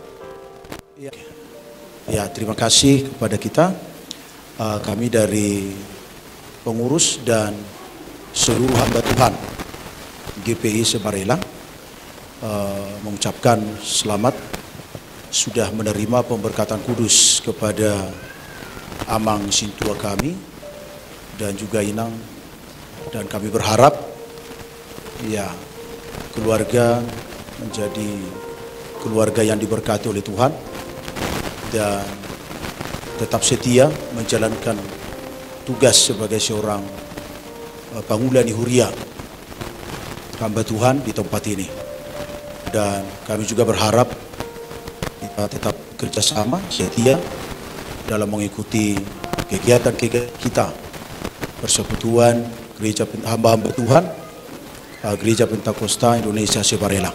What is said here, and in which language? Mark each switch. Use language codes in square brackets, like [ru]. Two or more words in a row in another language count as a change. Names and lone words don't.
[id] Ya, ya terima kasih kepada kita. Kami dari pengurus dan seluruh hamba Tuhan GPI Sebarela mengucapkan selamat sudah menerima pemberkatan kudus kepada [bbc] amang sintua [id] kami dan juga inang, dan kami berharap ya keluarga menjadi keluarga yang diberkati oleh Tuhan dan tetap setia menjalankan tugas sebagai seorang [bbc] pangulani huria [id] hamba Tuhan di tempat ini. Dan kami juga berharap kita tetap kerjasama setia dalam mengikuti kegiatan-kegiatan kita persekutuan gereja hamba-hamba Tuhan Gereja Pentakosta Indonesia Sebarela.